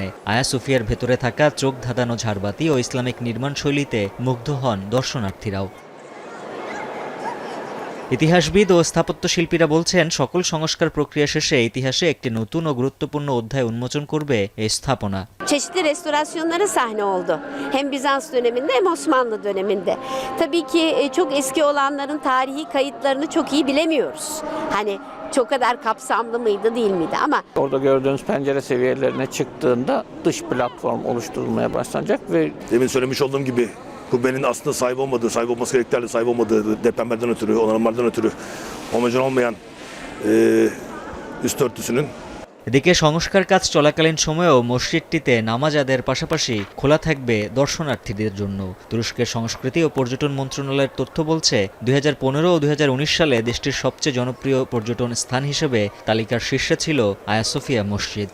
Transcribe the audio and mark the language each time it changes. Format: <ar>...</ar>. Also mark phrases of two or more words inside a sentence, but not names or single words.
<bn>আয়া সোফিয়ার ভেতরে থাকা চোখ ধাঁধানো ঝাড়বাতি ও ইসলামিক নির্মাণশৈলীতে মুগ্ধ হন দর্শনার্থীরাও। ইতিহাসবিদ ও স্থাপত্যশিল্পীরা বলছেন, সকল সংস্কার প্রক্রিয়া শেষে ইতিহাসে একটি নতুন ও গুরুত্বপূর্ণ অধ্যায় উন্মোচন করবে এই স্থাপনা।</bn> <tr>Çeşitli restorasyonlara sahne oldu. Hem Bizans döneminde hem Osmanlı döneminde. Tabii ki çok eski olanların tarihi kayıtlarını çok iyi bilemiyoruz. Hani çok kadar kapsamlı mıydı değil miydi ama orada gördüğünüz pencere seviyelerine çıktığında dış platform oluşturulmaya başlanacak ve demin söylemiş olduğum gibi kubbenin aslında sahip olması gerektiği sahip olmadığı depremlerden ötürü, onarımlardan ötürü homojen olmayan üst örtüsünün।</tr> <bn>এদিকে সংস্কার কাজ চলাকালীন সময়েও মসজিদটিতে নামাজ আদায়ের পাশাপাশি খোলা থাকবে দর্শনার্থীদের জন্য। তুরস্কের সংস্কৃতি ও পর্যটন মন্ত্রণালয়ের তথ্য বলছে, 2015 ও 2019 সালে দেশটির সবচেয়ে জনপ্রিয় পর্যটন স্থান হিসেবে তালিকার শীর্ষে ছিল আয়া সোফিয়া মসজিদ।</bn>